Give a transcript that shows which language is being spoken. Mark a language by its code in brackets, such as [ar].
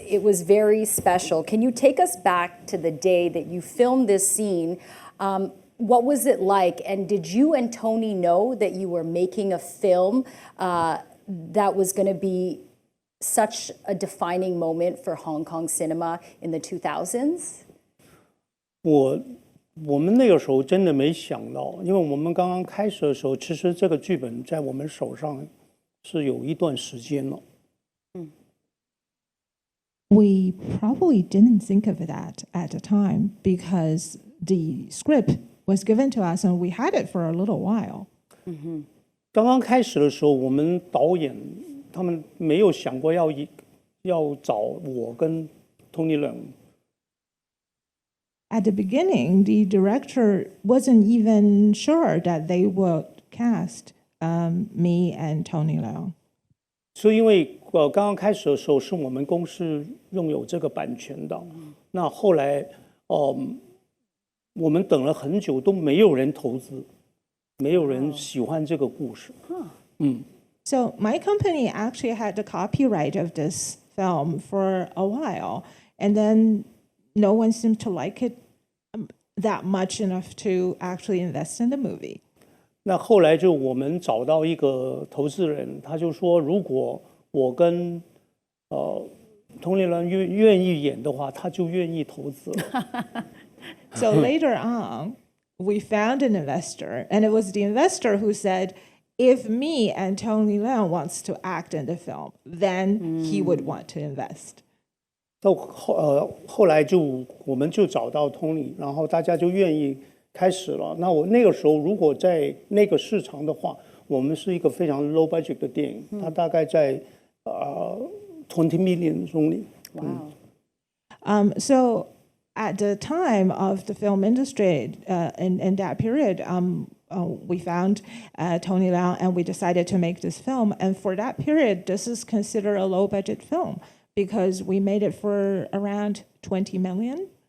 [en] It was very special. Can you take us back to the day that you filmed this scene? What was it like? And did you and Tony know that you were making a film that was going to be such a defining moment for Hong Kong cinema in the 2000s? [zh] 我们那个时候真的没想到，因为我们刚刚开始的时候，其实这个剧本在我们手上是有一段时间了。 [en] We probably didn't think of that at the time because the script was given to us and we had it for a little while. [zh] 刚刚开始的时候，我们导演他们没有想过要找我跟 Tony Leung。 [en] At the beginning, the director wasn't even sure that they would cast me and Tony Leung. [zh] 是因为刚刚开始的时候是我们公司拥有这个版权的，那后来我们等了很久都没有人投资，没有人喜欢这个故事。 [en] So my company actually had the copyright of this film for a while, and then no one seemed to like it that much enough to actually invest in the movie. [zh] 那后来就我们找到一个投资人，他就说，如果我跟Tony Leung愿意演的话，他就愿意投资。 [en] So later on, we found an investor, and it was the investor who said, if me and Tony Leung wants to act in the film, then he would want to invest. [zh] 到后来我们就找到 Tony， 然后大家就愿意开始了。那我那个时候如果在那个市场的话，我们是一个非常 low budget 的电影，它大概在 [en] 20 million only。 Wow. So at the time of the film industry, in that period, we found Tony Lau and we decided to make this film. And for that period, this is considered a low-budget film because we made it for around 20 million.